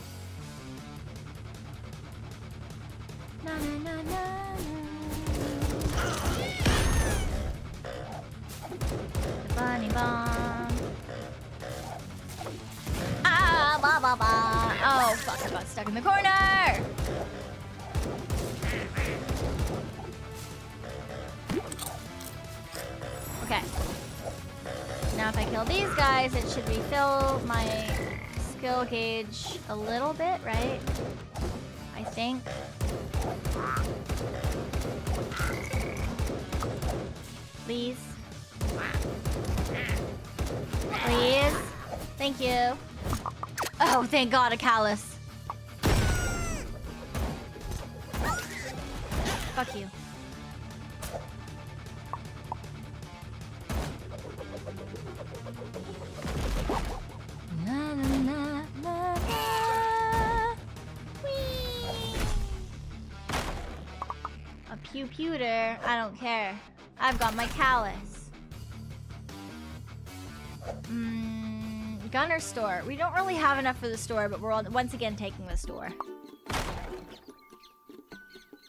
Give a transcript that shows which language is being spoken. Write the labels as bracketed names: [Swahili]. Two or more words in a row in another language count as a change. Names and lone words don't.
[English] Na na na na. The bunny bomb. Ah, ba ba ba. Oh fuck! I got stuck in the corner. Okay. Now if I kill these guys, it should refill my skill gauge a little bit, right? I think. Please. Please. Thank you. Oh, thank God, a callus. Fuck you. Na, na, na, na, na. Whee! A pewter. I don't care. I've got my callus. Gunner store. We don't really have enough for the store, but we're once again taking the store.